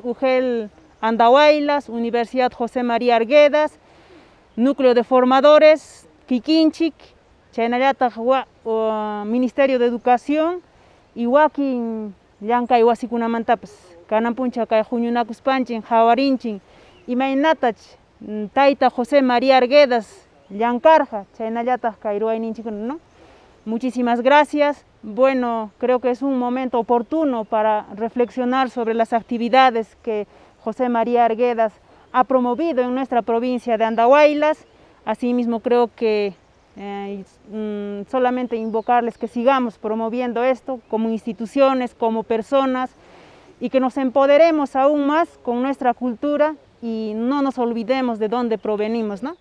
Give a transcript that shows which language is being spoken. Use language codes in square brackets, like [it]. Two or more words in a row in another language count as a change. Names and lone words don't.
[qu] UGEL Andahuaylas, Universidad José María Arguedas, Núcleo de Formadores, Kikinchik, chaynallataq Ministerio de Educación y wakin llankay wasikunamantapas kanan punchaw kay huñunakuspanchin hawarinchik imaynatach tayta José María Arguedas llankarqa chaynallataq kay ruwayninchikuna, [es] ¿no? Muchísimas gracias. Bueno, creo que es un momento oportuno para reflexionar sobre las actividades que José María Arguedas ha promovido en nuestra provincia de Andahuaylas. Asimismo, creo que solamente invocarles que sigamos promoviendo esto como instituciones, como personas, y que nos empoderemos aún más con nuestra cultura y no nos olvidemos de dónde provenimos, ¿no?